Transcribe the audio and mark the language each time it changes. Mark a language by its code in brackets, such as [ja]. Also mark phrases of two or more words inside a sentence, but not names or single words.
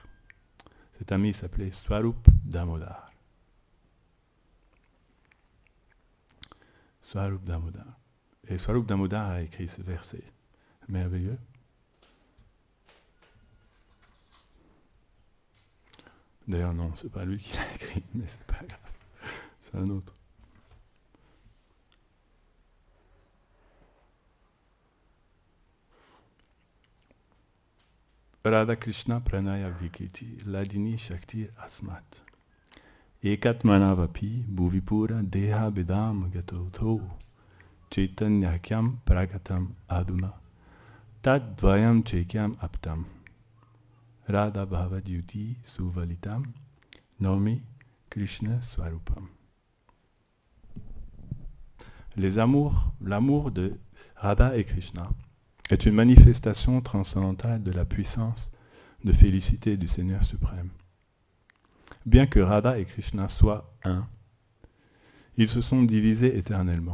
[fr] Cet ami s'appelait Swarup Damodar. Swarup Damodar. Et Swarup Damodar a écrit ce verset merveilleux. D'ailleurs, non, c'est pas lui qui l'a écrit, mais c'est pas grave. C'est un autre. [sa] Radha Krishna Pranaya Vikiti Ladini Shakti Asmat Ekatmanavapi Bhuvipura Deha Bedam Gatotho Chaitanyakyam Pragatam Aduna Tad Dvayam Chekyam Aptam Radha Bhavadyuti Suvalitam Nomi Krishna Swarupam. [fr] L'amour de Radha et Krishna est une manifestation transcendantale de la puissance de félicité du Seigneur suprême. Bien que Radha et Krishna soient un, ils se sont divisés éternellement.